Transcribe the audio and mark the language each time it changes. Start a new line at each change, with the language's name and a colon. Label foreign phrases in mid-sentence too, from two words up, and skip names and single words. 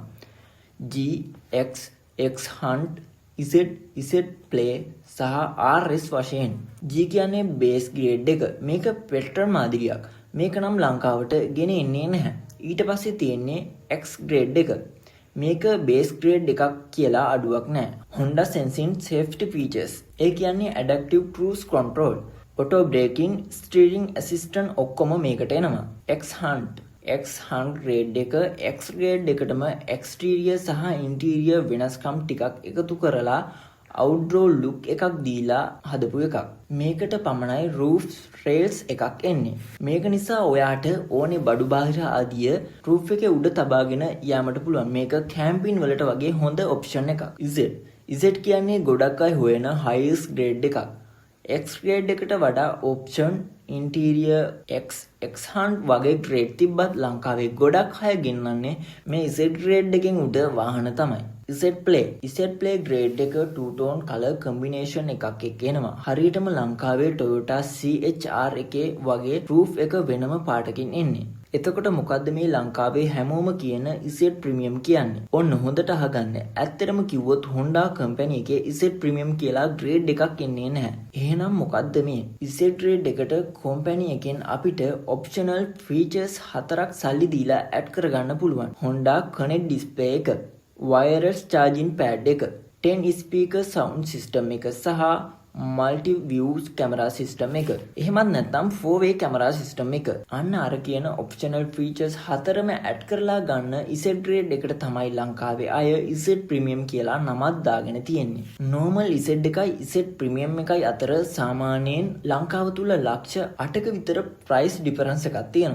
Sinhala: G, X, X Hunt, Z Play සහ RS වශයෙන්. G කියන්නේ
English: base grade
Sinhala: එක. මේක petrol මාදිරියක්. මේක නම් ලංකාවට ගෙන එන්නේ නැහැ. ඊට පස්සේ තියෙන්නේ X grade එක. මේක
English: base grade
Sinhala: එකක් කියලා අඩුවක් නැහැ.
English: Honda Sensing safety features.
Sinhala: ඒ කියන්නේ
English: adaptive cruise control, auto braking, steering assistant
Sinhala: ඔක්කොම මේකට එනවා. X Hunt grade එක X grade එකටම exterior සහ interior වෙනස්කම් ටිකක් එකතු කරලා
English: outdoor look
Sinhala: එකක් දීලා හදපු එකක්. මේකට පමණයි
English: roof rails
Sinhala: එකක් එන්නේ. මේක නිසා ඔයාට ඕනේ බඩු බාහිර ආදිය roof එකේ උඩ තබාගෙන යාමට පුළුවන්. මේක කැම්පින් වලට වගේ හොඳ ඔප්ෂන් එකක්. Z කියන්නේ ගොඩක් අය හොයන
English: highest grade
Sinhala: එකක්.
English: X grade
Sinhala: එකට වඩා
English: option interior
Sinhala: X Hunt වගේ grade තිබ්බත් ලංකාවේ ගොඩක් අය ගෙන්නන්නේ මේ
English: Z grade
Sinhala: එකෙන් උඩ වාහන තමයි.
English: Z Play grade එක two tone color combination
Sinhala: එකක් එක්ක එනවා. හරියටම ලංකාවේ Toyota CHR එකේ වගේ roof එක වෙනම පාටකින් එන්නේ. එතකොට මොකද්ද මේ ලංකාවේ හැමෝම කියන Z Premium කියන්නේ? ඔන්න හොඳට අහගන්න. ඇත්තටම කිව්වොත් Honda company එකේ Z Premium කියලා grade එකක් එන්නේ නැහැ. එහෙනම් මොකද්ද මේ? Z grade එකට company එකෙන් අපිට
English: optional features
Sinhala: 4ක් සල්ලි දීලා add කරගන්න පුළුවන්.
English: Honda Connect display එක, wireless charging pad එක, 10 speaker sound system එක සහ multi view camera system එක.
Sinhala: එහෙමත් නැත්නම්
English: 4-way camera system
Sinhala: එක. අන්න අර කියන
English: optional features
Sinhala: 4ම add කරලා ගන්න
English: Z grade
Sinhala: එකට තමයි ලංකාවේ අය Z Premium කියලා නමක් දාගෙන තියෙන්නේ. normal Z එකයි Z Premium එකයි අතර සාමාන්‍යයෙන් ලංකාව තුල ලක්ෂ 8ක විතර
English: price difference
Sinhala: එකක් තියෙනවා.